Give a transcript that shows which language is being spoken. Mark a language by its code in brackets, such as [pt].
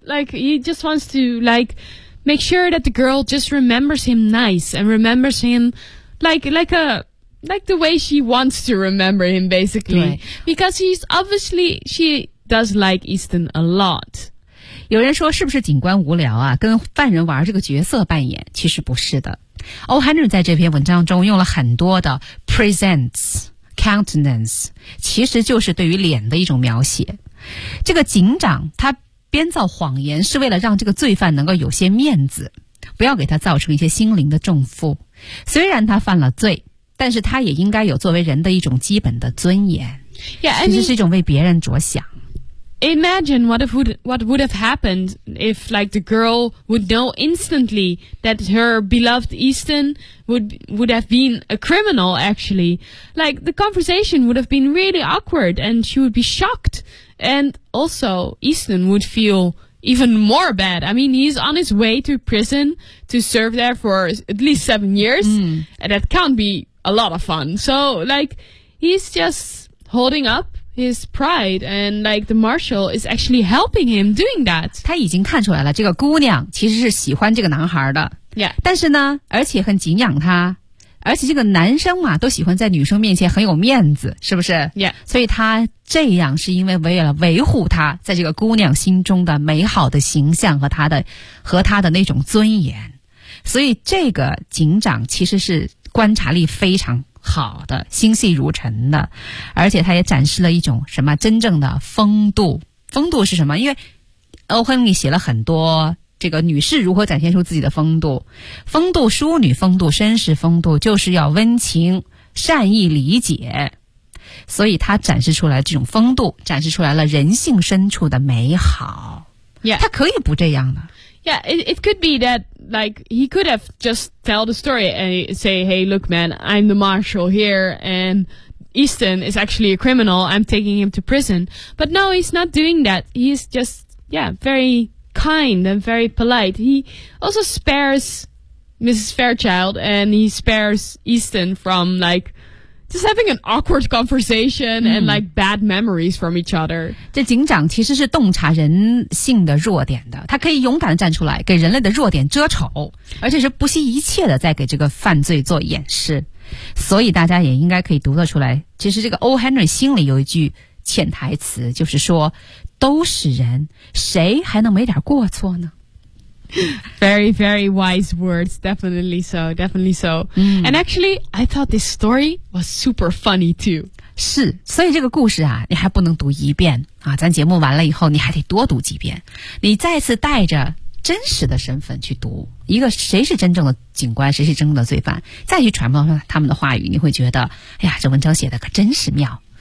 [en] Like, he just wants to, like, make sure that the girl just remembers him nice and remembers him like the way she wants to remember him, basically. Because he's obviously, she does like Easton a lot. [zh] 有人说是不是警官无聊啊，跟犯人玩这个角色扮演，其实不是的。欧汉顿在这篇文章中用了很多的 presents,Countenance 其实就是对于脸的一种描写。这个警长他编造谎言是为了让这个罪犯能够有些面子，不要给他造成一些心灵的重负。虽然他犯了罪，但是他也应该有作为人的一种基本的尊严。 [en] Yeah, I mean, [zh] 其实是一种为别人着想。 [en] Imagine what would have happened if like the girl would know instantly that her beloved Easton would have been a criminal actually. Like the conversation would have been really awkward and she would be shocked. And also Easton would feel even more bad. I mean, he's on his way to prison to serve there for at least 7 years. And that can't be a lot of fun. So like he's just holding up. His pride and like the marshal is actually helping him doing that. [zh] 他已经看出来了，这个姑娘其实是喜欢这个男孩的。 [en] Yeah. [zh] 但是呢，而且很敬仰他，而且这个男生嘛，都喜欢在女生面前很有面子，是不是 [en] ？Yeah. [zh] 所以他这样是因为为了维护他在这个姑娘心中的美好的形象和他的那种尊严。所以这个警长其实是观察力非常。好的，心细如尘的，而且他也展示了一种什么真正的风度。风度是什么？因为欧亨利写了很多这个女士如何展现出自己的风度，风度、淑女风度、绅士风度，就是要温情、善意、理解。所以他展示出来这种风度，展示出来了人性深处的美好。 [en] Yeah. [zh] 他可以不这样的。 [en] Yeah, it could be that. Like, he could have just tell the story and say, hey, look, man, I'm the marshal here and Easton is actually a criminal. I'm taking him to prison. But no, he's not doing that. He's just, yeah, very kind and very polite. He also spares Mrs. Fairchild and he spares Easton from, like,Just having an awkward conversation and like bad memories from each other. [zh] 这警长其实是洞察人性的弱点的，他可以勇敢地站出来给人类的弱点遮丑，而且是不惜一切的在给这个犯罪做掩饰。所以大家也应该可以读得出来，其实这个 O. Henry 心里有一句潜台词，就是说都是人，谁还能没点过错呢？ [en] Very, very wise words. Definitely so. Definitely so.、And actually, I thought this story was super funny too. [zh] 是，所以这个故事啊，你还不能读一遍啊。咱节目完了以后，你还得多读几遍。你再次带着真实的身份去读一个谁是真正的警官，谁是真正的罪犯，再去揣摩他们的话语，你会觉得，哎呀，这文章写的可真是妙。